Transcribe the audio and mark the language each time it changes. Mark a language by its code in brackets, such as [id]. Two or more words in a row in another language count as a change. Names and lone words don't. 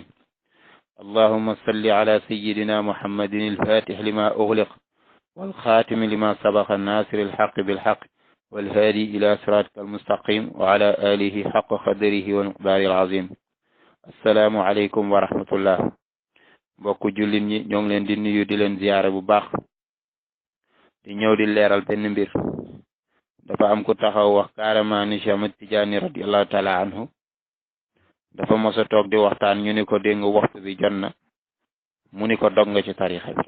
[ar] اللهم صل على سيدنا محمد الفاتح لما أغلق والخاتم لما سبق الناصر الحق بالحق والهادي إلى صراطك المستقيم وعلى آله حق قدره والمقدار العظيم. السلام عليكم ورحمة الله. [wo] mbokku jullit ñi ñoo ngi leen di nuyu di leen ziyaare bu baax di ñëw di leeral benn mbir. dafa am ku taxaw wax carrément ni Cheikh Ahmad Tidiane [ar] رضي الله تعالى عنه [wo] dafa mos a toog di waxtaan ñu ni ko dégg nga waxtu bi jot na mu ni ko dog nga ci tarixa bi.